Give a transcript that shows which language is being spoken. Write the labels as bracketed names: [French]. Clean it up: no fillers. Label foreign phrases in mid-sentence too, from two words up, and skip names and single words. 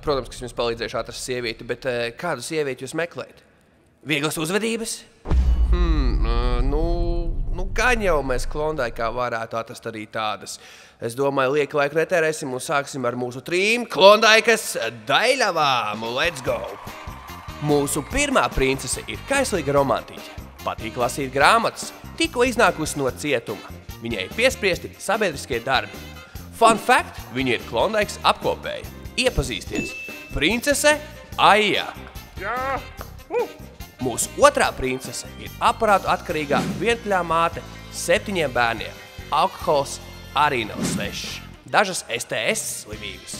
[Latvian] Protams, ka es jums palīdzēšu atrast sievieti, bet kādu sievieti jūs meklējat? Vieglas uzvedības? Gan jau mēs Klondaikā varētu atrast arī tādas. Es domāju, lieki laiku netērēsim un sāksim ar mūsu 3 Klondaikas daļavām. [English] Let's go! [Latvian] Mūsu pirmā princese ir kaislīga romantiķe. Patīk lasīt grāmatas, tikko iznākusi no cietuma. Viņai piespriesti sabiedriskie darbi. [English] Fun fact, [Latvian] viņa ir Klondaikas apkopēja. Iepazīsties. Princese Aija. Jā! Mūsu otrā princese ir aparātu atkarīgā vientuļā māte 7 bērniem. Alkohols arī nav svešs. Dažas STS slimības.